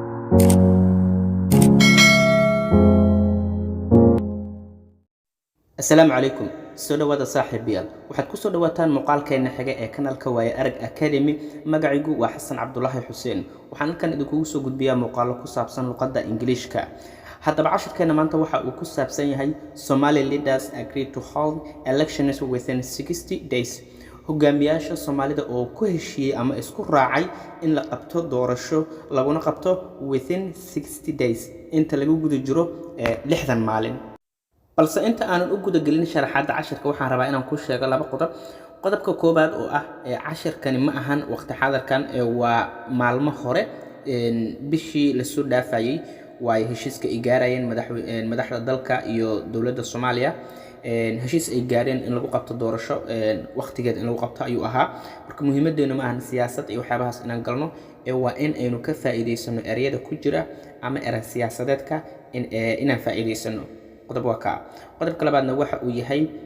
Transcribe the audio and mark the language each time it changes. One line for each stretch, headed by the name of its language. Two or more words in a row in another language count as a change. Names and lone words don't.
Arabic: السلام عليكم
Somali: soo dhawaada saaxiibayaal waxaad ku soo dhawaataan muuqaalkeena xiga ee kanaalka Waaye Arag Academy magacaygu waa Xasan Cabdullaahi Xuseen waxaan halkan idinku soo gudbiyaa muuqaalo ku saabsan luqadda Ingiriiska haddaba casharkeena maanta waxa uu ku saabsan yahay
English: Somali leaders agree to hold elections within 60 days
Somali: hogaamiyaasha Soomaalida oo ku heshiiyay ama isku raacay in la qabto doorasho laguna qabto
English: within 60 days
Somali: inta lagu guda jiro 60 maalin balse inta aanan u guda gelin sharaxaadda casharka waxaan rabaa inaan ku sheego laba qodobka koobaad oo ah casharkani ma ahan waqti xaadirkan waa maalmo hore bishii la soo dhaafayay way heshiiska ay gaarayeen madaxda dalka iyo dawladda Soomaaliya heshiis ay gaareen in lagu qabto doorasho waqtigeed in lagu qabto ayuu ahaa marka muhiimadeenu ma ahan siyaasad iyo waxyaabahaas inaan galno waa in aynu ka faa'iideysano ereyada ku jira ama eray siyaasadeedka inaan faa'iideysano qodobka labaadna waxa uu yahay